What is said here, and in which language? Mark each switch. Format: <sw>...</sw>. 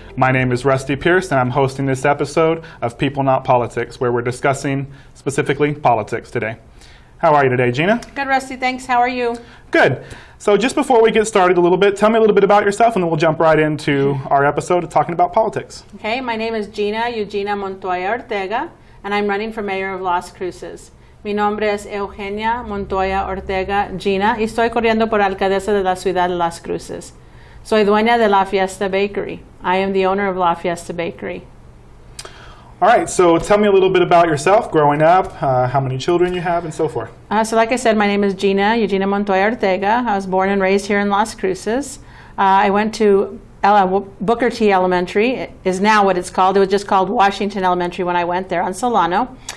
<en>My name is Rusty Pierce and I'm hosting this episode of People Not Politics where we're discussing specifically politics today. How are you today, Gina? Good, Rusty, thanks. How are you? Good. So just before we get started a little bit, tell me a little bit about yourself and then we'll jump right into our episode of talking about politics. Okay, my name is Gina Montoya Ortega and I'm running for mayor of Las Cruces.</en> <es>Mi nombre es Eugenia Montoya Ortega Gina y estoy corriendo por alcaldesa de la ciudad de Las Cruces. Soy dueña de La Fiesta Bakery.</es> <en>I am the owner of La Fiesta Bakery. All right, so tell me a little bit about yourself, growing up, how many children you have, and so forth. So like I said, my name is Gina Montoya Ortega. I was born and raised here in Las Cruces. I went to Booker T Elementary. It is now what it's called. It was just called Washington Elementary when I went there on Solano.</en>